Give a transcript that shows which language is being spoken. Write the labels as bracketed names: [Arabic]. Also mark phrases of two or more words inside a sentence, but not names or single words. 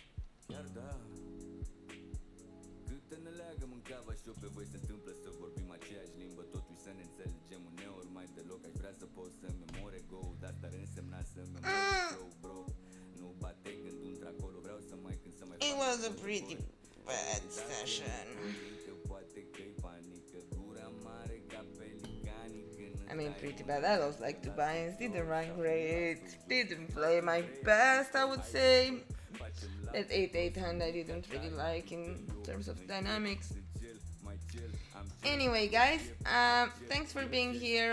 [Romanian] Iar da, câte ne leagă mâncava și eu pe voi se întâmplă să vorbim aceeași limbă, totuși să ne înțelegem uneori mai deloc. Aș vrea să pot să-mi omor ego-ul, dar ar însemna să-mi omor [English] flow, bro. [Romanian] Nu bate gândul într-acolo, vreau să mai cânt, să mai [English] It was a pretty bad session. [Romanian] Poate că-i panică, gura mare ca pelicanii când [English] I mean, pretty bad. I lost like 2 buy-ins, didn't run great, didn't play my best, I would say. That 8-8 hand I didn't really like in terms of dynamics. Anyway, guys, thanks for being here.